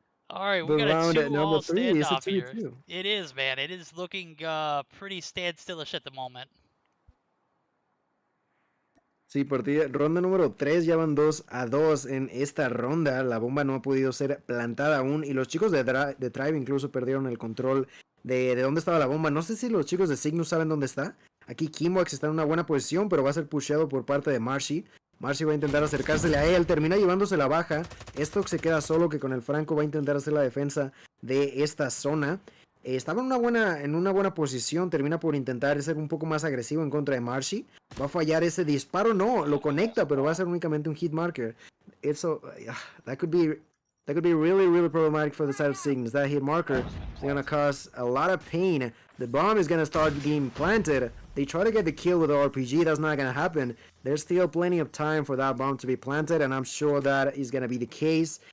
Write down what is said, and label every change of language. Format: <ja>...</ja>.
<en>All right, we got a 2-all standoff here. 2v2. It is, man. It is looking pretty standstillish at the moment.</en> <es>Sí, partida, ronda número 3, ya van 2-2 en esta ronda. La bomba no ha podido ser plantada aún y los chicos de Tribe incluso perdieron el control de dónde estaba la bomba. No sé si los chicos de Cygnus saben dónde está. Aquí Kimwax está en una buena posición, pero va a ser pusheado por parte de Marshy. Marshy va a intentar acercársele a él, termina llevándose la baja. Stock se queda solo, que con el Franco va a intentar hacer la defensa de esta zona. Estaba en una buena posición, termina por intentar ser un poco más agresivo en contra de Marshy. Va a fallar ese disparo, no, lo conecta, pero va a ser únicamente un hit marker.</es> <en>That could be really problematic for the side of Cygnus. That hit marker is going to cause a lot of pain. The bomb is going to start being planted. They try to get the kill with the RPG, that's not going to happen. There's still plenty of time for that bomb to be planted, and I'm sure that is going to be the case.</en>